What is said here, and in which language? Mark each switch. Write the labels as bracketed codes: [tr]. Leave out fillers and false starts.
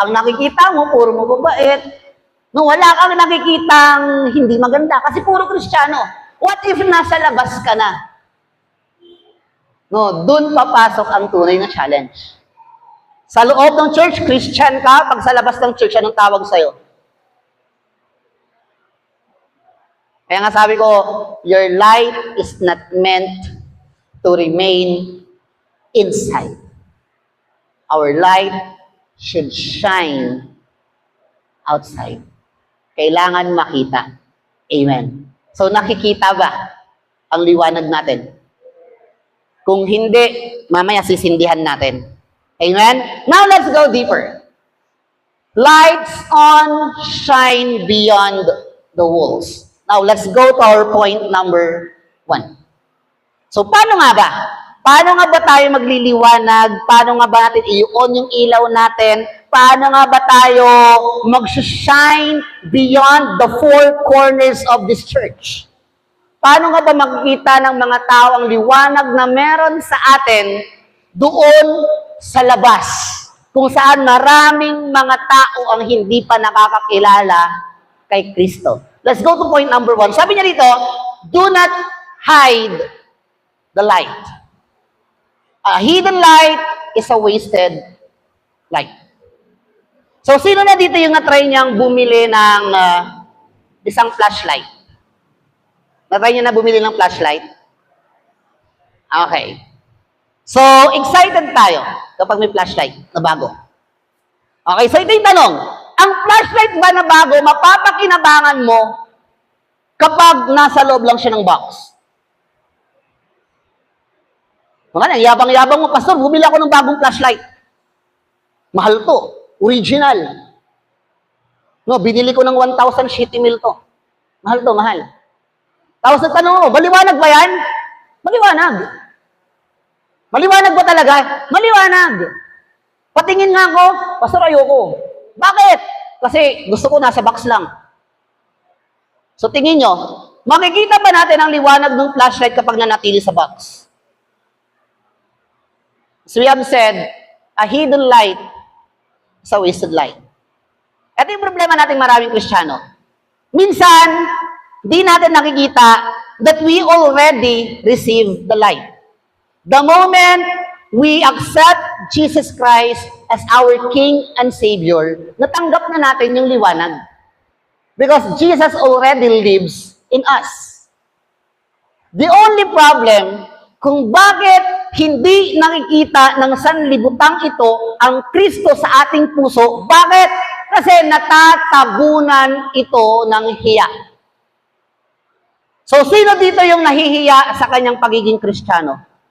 [tl] Ang nakikita mo, puro mababait. No, wala kang nakikitang hindi maganda kasi puro Kristiyano. [en] What if [tl] nasa labas ka na? No, dun papasok ang tunay na challenge. Sa loob ng church, Christian ka. Pag sa labas ng church, anong tawag sa'yo? Kaya nga sabi ko, [en] your light is not meant to remain inside. Our light should shine outside. [tl] Kailangan makita. Amen. So nakikita ba ang liwanag natin? Kung hindi, mamaya sisindihan natin. Amen? [en] Now let's go deeper. Lights on shine beyond the walls. Now let's go to our point number 1. [tl] So paano nga ba? Paano nga ba tayo magliliwanag? Paano nga ba natin i-on yung ilaw natin? Paano nga ba tayo mag-shine beyond the four corners of this church? Paano nga ba makikita ng mga tao ang liwanag na meron sa atin doon sa labas, kung saan maraming mga tao ang hindi pa nakakakilala kay Kristo? [en] Let's go to point number 1. [tl] Sabi niya dito, [en] do not hide the light. A hidden light is a wasted light. [tl] So, sino na dito yung na-try niyang bumili ng isang flashlight? Natry nyo na bumili ng flashlight? Okay. So, excited tayo kapag may flashlight na bago. Okay, so ito yung tanong. Ang flashlight ba na bago, mapapakinabangan mo kapag nasa loob lang siya ng box? Mga yabang-yabang mo, Pastor, bumili ako ng bagong flashlight. Mahal to. Original. No, binili ko ng 1,000 shitty mil to. Mahal to, mahal. Tapos nagtanong mo, maliwanag ba yan? Maliwanag. Maliwanag ba talaga? Maliwanag. Patingin nga ako, Pastor, ayoko. Bakit? Kasi gusto ko nasa box lang. So tingin nyo, makikita ba natin ang liwanag ng flashlight kapag nanatili sa box? [en] So we have said, a hidden light is a wasted light. [tl] Ito yung problema nating maraming Kristiyano. Minsan, di natin nakikita [en] that we already received the light. The moment we accept Jesus Christ as our King and Savior, [tl] natanggap na natin yung liwanag. [en] Because Jesus already lives in us. The only problem, [tl] kung bakit hindi nakikita ng sanlibutan ito ang Kristo sa ating puso, bakit? Kasi natatabunan ito ng hiya. So, sino dito yung nahihiya sa kanyang pagiging Kristiyano?